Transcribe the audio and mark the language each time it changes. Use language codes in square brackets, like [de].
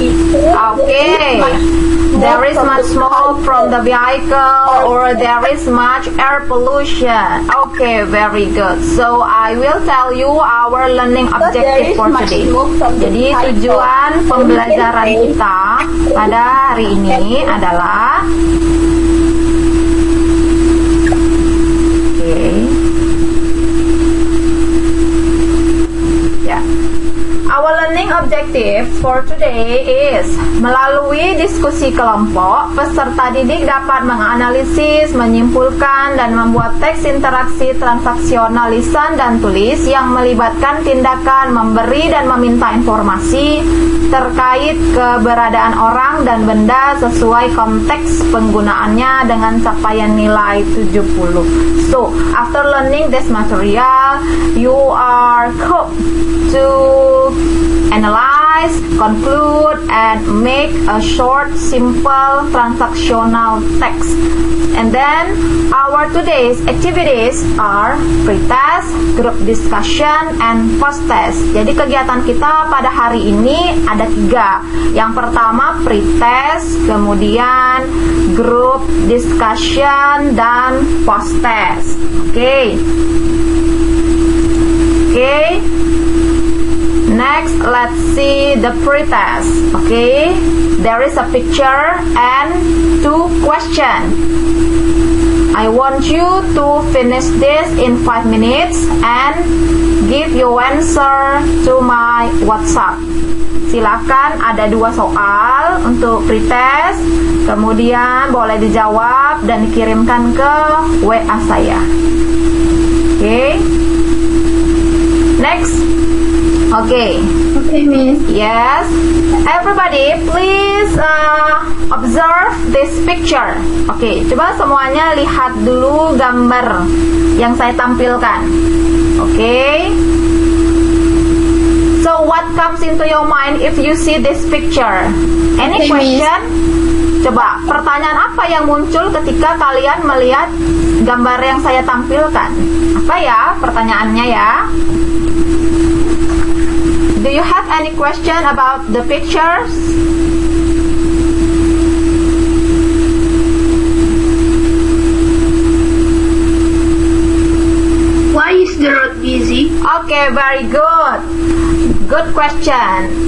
[en] Okay. There is much smoke from the vehicle, or there is much air pollution. Okay, very good. So I will tell you our learning objective for today. [id] Jadi tujuan pembelajaran kita pada hari ini adalah [en] Our learning objective for today [id] is melalui diskusi kelompok, peserta didik dapat menganalisis, menyimpulkan, dan membuat teks interaksi transaksional lisan dan tulis yang melibatkan tindakan memberi dan meminta informasi terkait keberadaan orang dan benda sesuai konteks penggunaannya dengan capaian nilai 70. [en] So, after learning this material, you are called to analyze, conclude, and make a short, simple, transactional text. And then our today's activities are pre-test, group discussion, and post-test. [id] Jadi kegiatan kita pada hari ini ada 3. Yang pertama pre-test, kemudian group discussion, dan post-test. Oke. [en] Next, let's see the pre-test. Okay, there is a picture and 2 questions. I want you to finish this in 5 minutes and give your answer to my WhatsApp. [id] Silakan, ada 2 soal untuk pre-test, kemudian boleh dijawab dan dikirimkan ke WA saya. [en] Okay. Next. Okay. Okay, Miss. Yes. Everybody, please observe this picture. [id] Oke, coba semuanya lihat dulu gambar yang saya tampilkan. Oke. [en] So, what comes into your mind if you see this picture? Any Okay, [id] question? Coba, pertanyaan apa yang muncul ketika kalian melihat gambar yang saya tampilkan? Apa ya pertanyaannya ya? [en] Do you have any question about the pictures? Why is the road busy? Okay, very good. Good question.